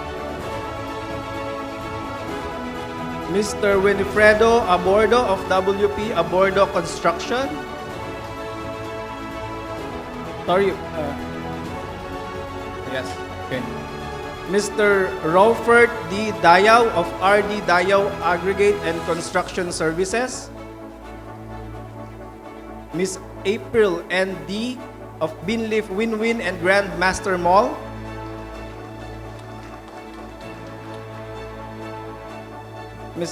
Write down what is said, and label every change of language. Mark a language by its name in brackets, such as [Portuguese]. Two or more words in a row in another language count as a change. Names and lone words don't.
[English] Mr. Winifredo Abordo of WP Abordo Construction. Sorry. Yes. Okay. Mr. Raufert D. Dayaw of RD Dayaw Aggregate and Construction Services. Ms. April N. D. of Binleaf Win-Win and Grand Master Mall. Ms.